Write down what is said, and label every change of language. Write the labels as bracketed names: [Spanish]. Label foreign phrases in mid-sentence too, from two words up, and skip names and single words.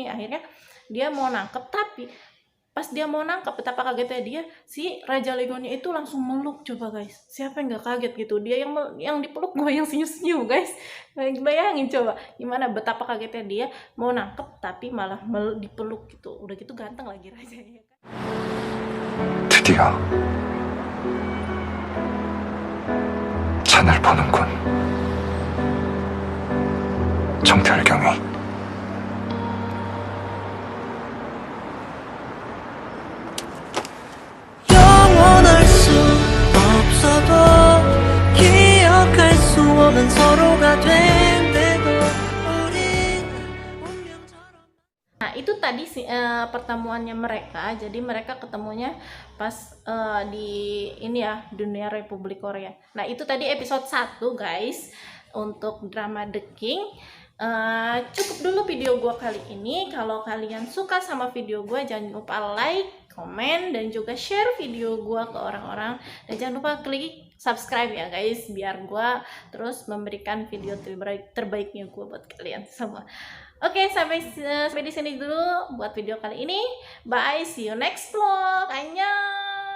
[Indonesian] Akhirnya dia mau nangkep, tapi pas dia mau nangkap, betapa kagetnya dia, si Raja Legonnya itu langsung meluk. Coba guys, siapa yang nggak kaget gitu? Dia yang dipeluk, gue yang senyum-senyum, guys. Bayangin coba gimana betapa kagetnya dia mau nangkep tapi malah dipeluk gitu. Udah gitu ganteng lagi rajanya. [Korean] 드디어 잔을 보는군. 정태일경이. 영원할 수 없어도 기억할 수 없는 서로가 된대도 우린 운명처럼. [Indonesian] Nah, itu tadi pertemuannya mereka. Jadi mereka ketemunya pas di ini ya, dunia Republik Korea. Nah, itu tadi episode 1, guys, untuk drama The King. Cukup dulu video gue kali ini. Kalau kalian suka sama video gue, jangan lupa like, komen, dan juga share video gue ke orang-orang. Dan jangan lupa klik subscribe ya, guys, biar gue terus memberikan video terbaiknya gue buat kalian semua. Oke, sampai di sini dulu buat video kali ini. [English] Bye, see you next vlog. [Korean] Annyeong.